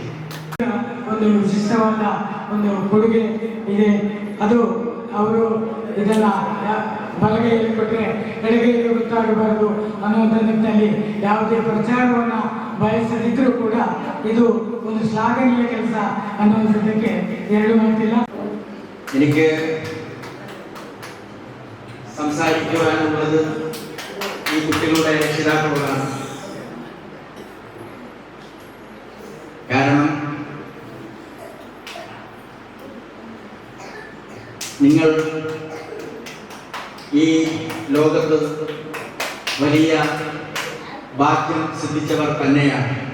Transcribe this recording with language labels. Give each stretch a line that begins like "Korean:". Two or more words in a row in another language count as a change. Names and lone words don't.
Kannada: ಒಂದು ವಿಶಿಷ್ಟವಾದ ಒಂದು ಕೊಡುಗೆ ಇದೆ. ಅದು ಅವರು ಇದನ್ನ ಬಲಗೈಯಲ್ಲಿ ಕೊಟ್ಟರೆ ಎಡಗೈಯಲ್ಲಿ ಗೊತ್ತಾಗಬಾರದು ಅನ್ನುವಂಥ ನಿಟ್ಟಿನಲ್ಲಿ ಯಾವುದೇ ಪ್ರಚಾರವನ್ನು ಬಯಸದಿದ್ದರೂ ಕೂಡ ಇದು ಒಂದು ಶ್ಲಾಘನೀಯ ಕೆಲಸ ಅನ್ನುವಂಥದ್ದಕ್ಕೆ ಎರಡು ಮಾತಿಲ್ಲ.
Malayalam: എനിക്ക് സംസാരിക്കുവാനുള്ളത് ഈ കുട്ടികളുടെ രക്ഷിതാക്കളോടാണ്. കാരണം നിങ്ങൾ ഈ ലോകത്ത് വലിയ ഭാഗ്യം സിദ്ധിച്ചവർ തന്നെയാണ്.